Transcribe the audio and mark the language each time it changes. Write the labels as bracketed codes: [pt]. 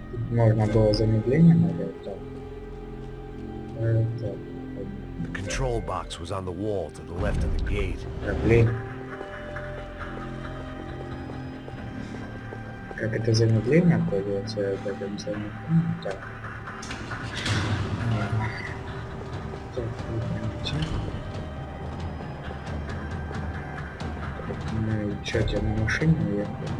[ru] Можно было замедление нажать, так. Так. [en] The control box was on the wall to the left of the gate. [ru] Да, блин. Как это замедление пользуется в этом самом... Так. Так, ну, чё, тебя на машине ехал?